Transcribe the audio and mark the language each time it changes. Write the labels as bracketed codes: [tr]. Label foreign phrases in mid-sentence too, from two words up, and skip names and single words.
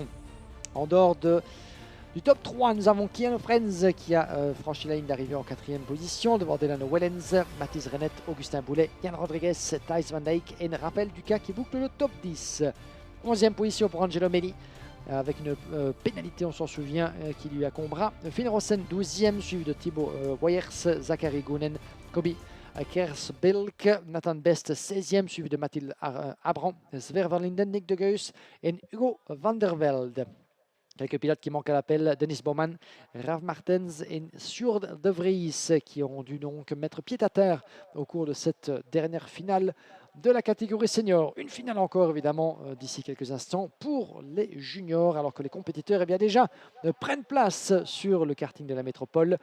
[fr] En dehors du top 3, nous avons Guillaume Alvarez qui a franchi la ligne d'arrivée en 4e position devant Delano Wellens, Mathis Rennet, Augustin Boulet, Jan Rodrigues, Thijs van Dijk et Raphaël Ducas qui boucle le top 10. 11e position pour Angelo Melli avec une pénalité, on s'en souvient, qui lui incombera. Finn Rossen 12e, suivi de Thibaut Woyers, Zachary Gounen, Kobi Kersbelk, Nathan Best 16e, suivi de Mathilde Abran, Sver van Linden, Nick de Geus et Hugo van der Velde. Quelques pilotes qui manquent à l'appel, Dennis Bowman, Rav Martens et Sjoerd de Vries qui auront dû donc mettre pied à terre au cours de cette dernière finale de la catégorie senior. Une finale encore évidemment d'ici quelques instants pour les juniors, alors que les compétiteurs déjà prennent place sur le karting de la métropole.